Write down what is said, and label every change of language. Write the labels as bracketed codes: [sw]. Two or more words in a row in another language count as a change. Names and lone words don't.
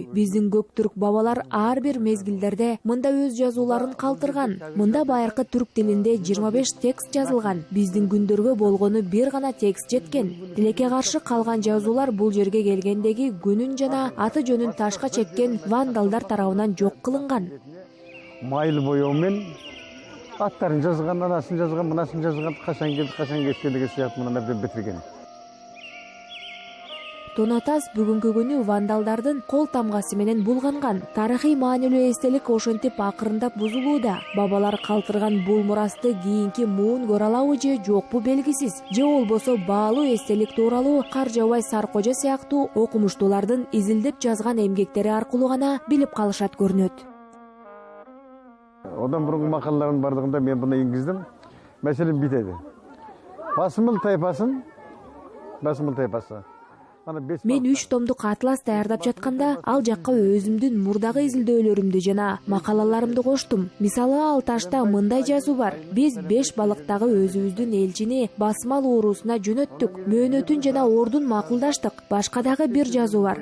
[ky] Биздин көк түрк бабалар ар бир мезгилдерде мында өз жазууларын калтырган. Мында байыркы түрк тилинде 25 текст жазылган. Биздин күндөргө болгону бир гана текст жеткен. Тилекке каршы калган жазуулар бул жерге келгендеги күнүн жана аты жөнүн ташка чеккен вандалдар тарабынан жок кылынган. [kk] майлы бояумен аттарын жазған, анасын жазған, мынасын жазған, қашан келді, қашан кеткен деген сияқты мына нәрсе бітірген. [ky] Тонатас бүгүнкү күнү вандалдардын кол тамгасы менен булганган. Тарыхый маанилүү эстелик ошентип акырындап бузулууда. Бабалар калтырган бул мурасты кийинки муун көрө алабы же жокпу белгисиз. Же болбосо баалуу эстелик тууралуу Каржабай Саркожа сыяктуу окумуштуулардын изилдеп жазган эмгектери аркылуу гана билип калышат көрүнөт. [kk] Одан бұрынғы мақалалардың бардығында мен бұны енгіздім. Мәселен бүйтеді. Басымыл тайпасы. [ky] Мен 3 томдук атлас даярдап жатканда ал жакка өзүмдүн мурдагы изилдөөлөрүмдү жана макалаларымды коштум. Мисалы ал ташта мындай жазуу бар. Биз 5 балыктагы өзүбүздүн элчини басмал уурусуна жөнөттүк. Мөөнөтүн жана ордун макулдаштык. Башка дагы бир жазуу бар.